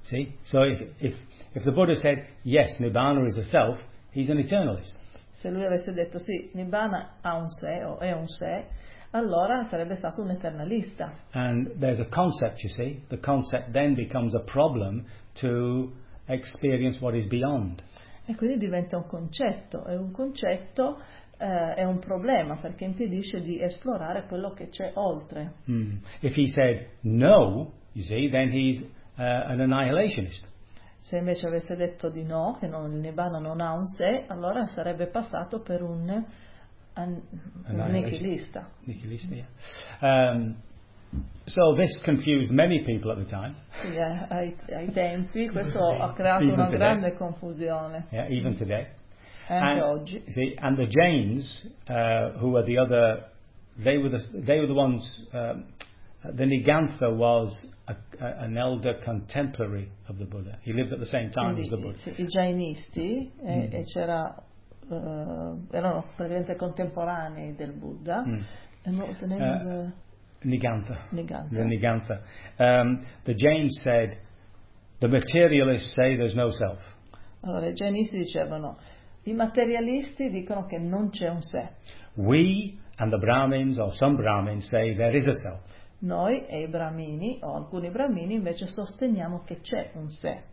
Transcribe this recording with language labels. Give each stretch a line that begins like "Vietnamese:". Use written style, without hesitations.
English: See? So if the Buddha said yes, nibbana is a self, he's an eternalist.
Italian: Se lui avesse detto sì, nibbana ha un sé o è un sé, allora sarebbe stato un eternalista.
English: And there's a concept, you see, the concept then becomes a problem to experience what is beyond.
Italian: E quindi diventa un concetto, è un concetto, è un problema perché impedisce di esplorare quello che c'è oltre.
English: If he said no, you see, then he's an annihilationist.
Italian: Se invece avesse detto di no, che non, il Nibbana non ha un sé, allora sarebbe passato per un nichilista. Nichilista,
English: yeah. So this confused many people at the time.
Italian: Yeah, ai tempi questo ha creato una
English: today.
Italian: Grande confusione.
English: Yeah, even today. And
Italian: oggi.
English: See, and the Jains, who were the other, they were the ones. The Nigantha was an elder contemporary of the Buddha. He lived at the same time
Italian: quindi,
English: as the Buddha.
Italian: I Jainisti e c'era erano praticamente contemporanei del Buddha.
English: And what was the name of the Nigantha. The Jains said, the materialists say there's no self.
Italian: Allora, i Jainisti dicevano, i materialisti dicono che non c'è un sé.
English: We and the Brahmins or some Brahmins say there is a self.
Italian: Noi e i Brahmini o alcuni Brahmini invece sosteniamo che c'è un sé.